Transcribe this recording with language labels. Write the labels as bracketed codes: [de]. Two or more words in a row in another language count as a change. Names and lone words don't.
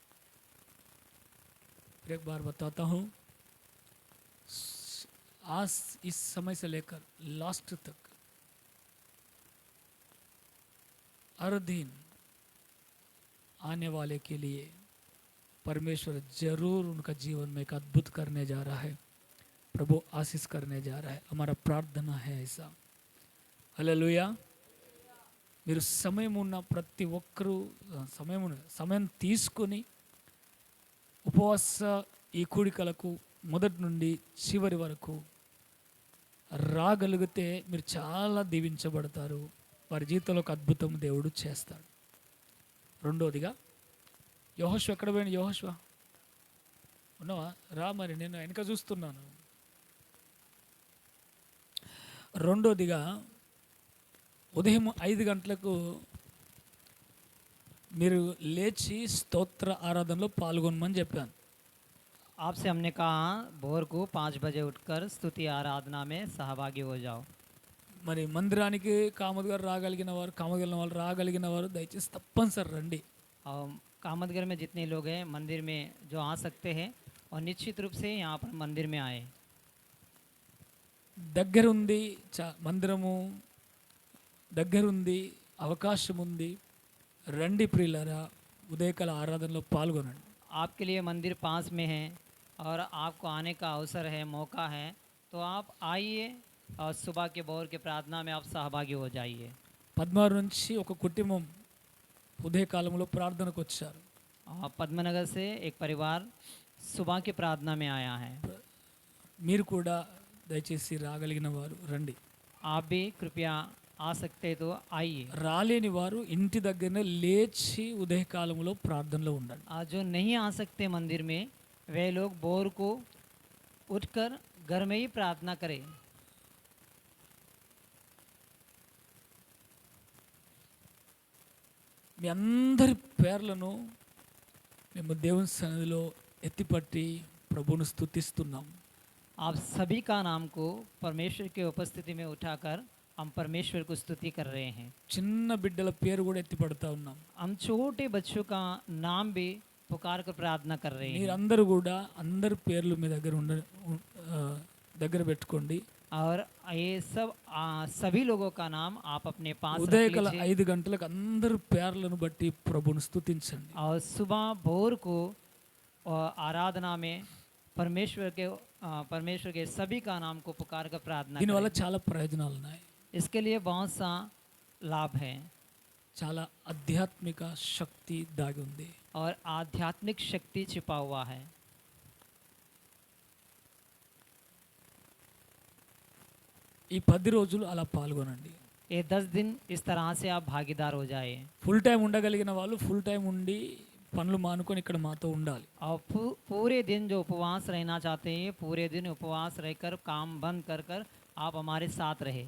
[hi] फिर एक बार बताता हूँ, आज इस समय से लेकर लास्ट तक हर दिन आने वाले के लिए परमेश्वर जरूर उनका जीवन में एक अद्भुत करने जा रहा है। प्रभु आशीष करने जा रहा है। हमारा प्रार्थना है ऐसा। హల్లెలూయా। [te] మీరు సమయం ఉన్న ప్రతి ఒక్కరూ సమయం తీసుకొని ఉపవాస ఈ కూడికలకు మొదటి నుండి చివరి వరకు రాగలిగితే మీరు చాలా దీవించబడతారు। వారి జీవితంలో ఒక అద్భుతం దేవుడు చేస్తాడు। రెండోదిగా యెహోషువ ఎక్కడ పోయిన? యెహోషువ ఉన్నావా? రా, మరి నేను వెనక చూస్తున్నాను। రెండోదిగా ఉదయం 5 గంటలకు మీరు లేచి స్తోత్ర ఆరాధనలో పాల్గొనమని చెప్పాను। [hi] आपसे हमने कहा भोर को 5 बजे उठकर स्तुति आराधना में सहभागी हो जाओ। [te] మరి మందిరానికి కామత్ గారు రాగలిగిన వాళ్ళు రాగలిగిన వారు దయచేసి తప్పనిసరి రండి। [hi] और कामतगर में जितने लोग हैं मंदिर में जो आ सकते हैं और निश्चित रूप से यहाँ पर मंदिर में आए। [te] దగ్గరుంది మందిరము, దగ్గరుంది, అవకాశం ఉంది, రండి ప్రియులారా, ఉదయకాల ఆరాధనలో పాల్గొనండి। [hi] आपके लिए मंदिर पास में है और आपको आने का अवसर है, मौका है, तो आप आइए और सुबह के भोर के प्रार्थना में आप सहभागी हो जाइए। [te] 16 నుంచి ఒక కుటుంబం ఉదయకాలంలో ప్రార్థనకు వచ్చారు। [hi] पद्मनगर से एक परिवार सुबह की प्रार्थना में आया है। [te] మీరు కూడా దయచేసి రాగలిగిన వారు రండి। [hi] आप भी कृपया आ सकते तो आइए। [te] రాలేని వారు ఇంటి దగ్గరనే లేచి ఉదయకాలంలో ప్రార్థనలో ఉండండి। [hi] आज जो नहीं आ सकते मंदिर में वे लोग भोर को उठकर घर में ही प्रार्थना करें। [te] మీ అందరి పేర్లను మేము దేవుని సన్నిధిలో ఎత్తిపట్టి ప్రభువును స్తుతిస్తున్నాం। [hi] आप सभी का नाम को परमेश्वर की उपस्थिति में उठाकर हम परमेश्वर को स्तुति कर रहे हैं। [te] చిన్న బిడ్డల పేరు కూడా ఎత్తిపడతా ఉన్నాం। [hi] हम छोटे बच्चों का नाम भी पुकार कर प्रार्थना कर रहे हैं। [te] మీరందరూ కూడా అందరి పేర్లు మీ దగ్గర దగ్గర పెట్టుకోండి। [hi] और ये सब सभी लोगों का नाम आप अपने पास रख [te] ఉదయకాల [hi] लीजिए [te] 5 గంటలకు అందరు పేర్లను బట్టి ప్రభువును స్తుతించండి. [hi] और सुबह भोर को आराधना में परमेश्वर के सभी का नाम को पुकार कर प्रार्थना [te] దీనివల్ల [hi] करें। [te] చాలా ప్రయోజనాలు ఉన్నాయి. [hi] इसके लिए बहुत सा लाभ है [te] చాలా ఆధ్యాత్మిక శక్తి దాగి ఉంది. [hi] और आध्यात्मिक शक्ति छिपा हुआ है। [te] ఈ 10 రోజులు అలా పాల్గొనండి. [hi] ये 10 दिन इस तरह से आप भागीदार हो जाए [en] full time [te] ఉండగలిగిన వాళ్ళు [en] full time [te] ఉండి పనులు మానుకొని ఇక్కడ మాతో ఉండాలి. [hi] और पूरे दिन जो उपवास रहना चाहते हैं पूरे दिन उपवास रहकर काम बंद कर कर आप हमारे साथ रहे।